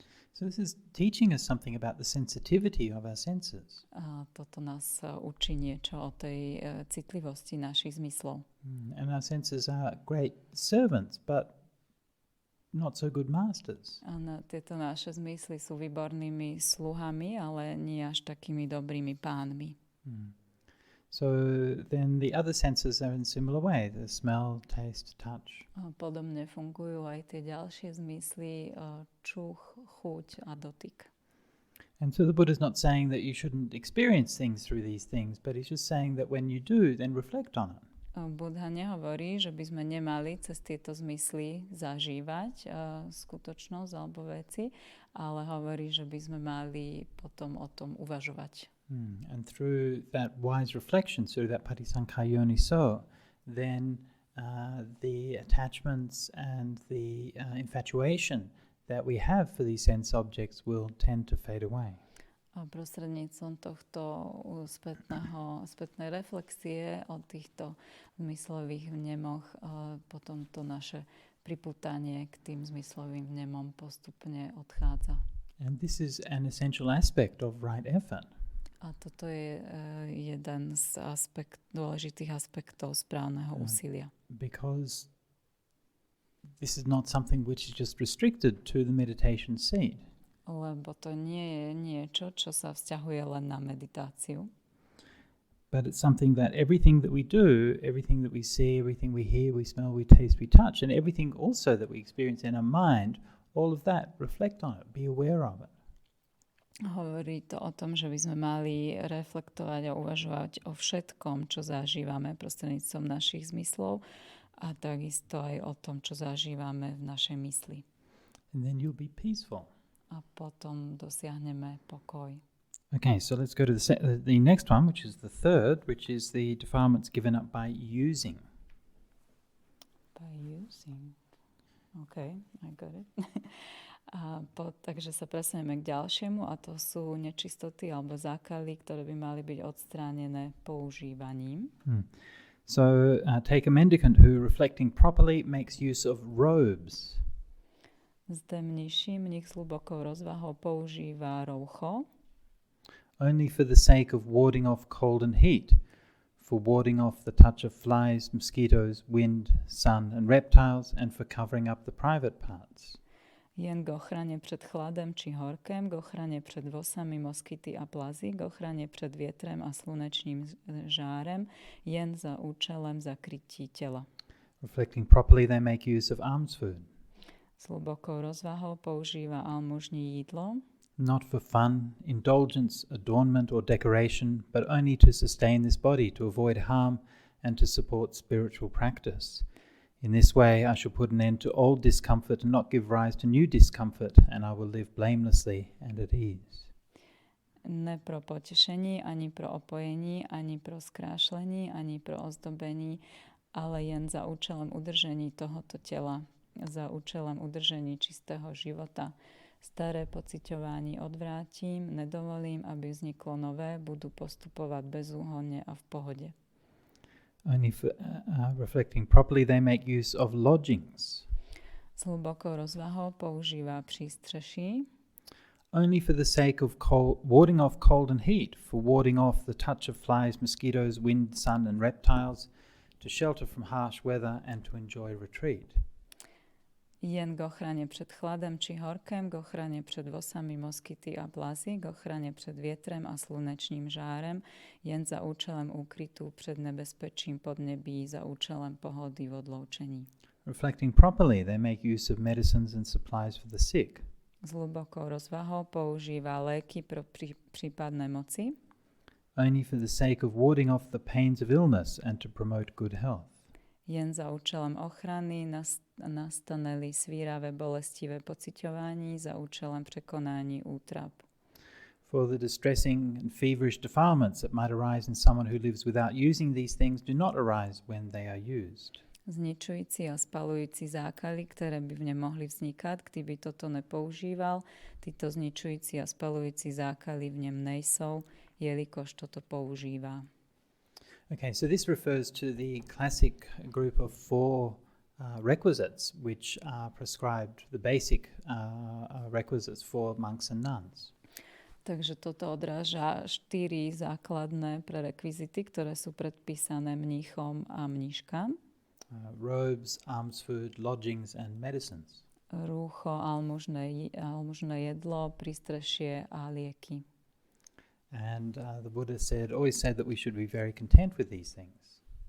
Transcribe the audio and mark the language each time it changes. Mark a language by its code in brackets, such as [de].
[en] So this is teaching us something about the sensitivity of our senses. [sk] Toto nás učí niečo o tej citlivosti našich zmyslov. [en] And our senses are great servants, but not so good masters. [sk] Tieto naše zmysly sú výbornými sluhami, ale nie až takými dobrými pánmi. [en] So then the other senses are in similar way, the smell, taste, touch. [sk] Podobne fungujú aj tie ďalšie zmysly, čuch, chuť a dotyk. [en] And so the Buddha's not saying that you shouldn't experience things through these things, but he's just saying that when you do, then reflect on it. [sk] Buddha nehovorí, že by sme nemali cez tieto zmysly zažívať skutočnosť alebo veci, ale hovorí, že by sme mali potom o tom uvažovať. [en] And through that wise reflection, through that patisankhara yoniso, then the attachments and the infatuation that we have for these sense objects will tend to fade away. [sk] A prostredníctvom tohto spätnej reflexie o týchto zmyslových vnemoch potom to naše pripútanie k tým zmyslovým vnemom postupne odchádza. [en] And this is an essential aspect of right effort. [sk] A toto je jeden z dôležitých aspektov správneho úsilia. [en] Because this is not something which is just restricted to the meditation seat. [sk] Lebo to nie je niečo, čo sa vzťahuje len na meditáciu. [en] But it's something that everything that we do, everything that we see, everything we hear, we smell, we taste, we touch, and everything also that we experience in our mind, all of that, reflect on it, be aware of it. [sk] Hovorí to o tom, že by sme mali reflektovať a uvažovať o všetkom, čo zažívame prostredníctvom našich zmyslov a takisto aj o tom, čo zažívame v našej mysli. [en] And then you'll be peaceful. [sk] A potom dosiahneme pokoj. [en] Okay, so let's go to the next one, which is the third, which is the defilements given up by using. By using. Okay, I got it. [sk] Takže sa presunieme k ďalšiemu a to sú nečistoty alebo zákaly, ktoré by mali byť odstránené používaním. [en] So take a mendicant who, reflecting properly, makes use of robes. [cs] Zde mních s hlbokou rozvahou používa roucho. [en] Only for the sake of warding off cold and heat, for warding off the touch of flies, mosquitoes, wind, sun and reptiles, and for covering up the private parts. [cs] Jen k ochrane pred chladem či horkem, k ochrane pred vosami, moskyty a plazy, k ochrane pred vietrem a slunečným žárem, jen za účelem zakrytí tela. [en] Reflecting properly, they make use of alms food. [cs] S hlbokou rozvahou používa almužní jídlo. [en] Not for fun, indulgence, adornment or decoration, but only to sustain this body, to avoid harm and to support spiritual practice. In this way I shall put an end to old discomfort and not give rise to new discomfort, and I will live blamelessly and at ease. [cs] Ne pro potešení, ani pro opojení, ani pro skrášlení, ani pro ozdobení, ale jen za účelem udržení tohoto tela, za účelem udržení čistého života. Staré pociťování odvrátim, nedovolím, aby vzniklo nové, budu postupovať bezúhonne a v pohode. [en] Only for reflecting properly, they make use of lodgings. [cs] S hlbokou rozvahou používa přístřeší. [en] Only for the sake of warding off cold and heat, for warding off the touch of flies, mosquitoes, wind, sun and reptiles, to shelter from harsh weather and to enjoy retreat. [cs] Jen k ochrane pred chladem či horkem, k ochrane pred vosami, moskyty a plazy, k ochrane pred vietrem a slunečným žárem, jen za účelem úkrytu pred nebezpečím podnebí, za účelem pohody v odloučení. [en] Reflecting properly, they make use of medicines and supplies for the sick. [cs] S hlbokou rozvahou používa léky pro prípadné moci. [en] Only for the sake of warding off the pains of illness and to promote good health. [cs] Jen za účelem ochrany nastaneli svíravé bolestivé pociťování, za účelem překonání útrap. [en] For the distressing and feverish defilements that might arise in someone who lives without using these things do not arise when they are used. [cs] Zničující a spalujúci zákaly, ktoré by v ňom mohli vznikať, kdyby toto nepoužíval, títo zničující a spalujúci zákaly v ňom nejsou, jelikož toto používa. [en] Okay, so this refers to the classic group of four requisites which are prescribed, the basic requisites for monks and nuns. [sk] Takže toto odráža 4 základné prerekvizity, ktoré sú predpísané mníchom a mníškam. [en] Robes, alms food, lodgings and medicines. [sk] Rúcho, almužné jedlo, prístrešie a lieky. [en] And the Buddha always said that we should be very content with these things.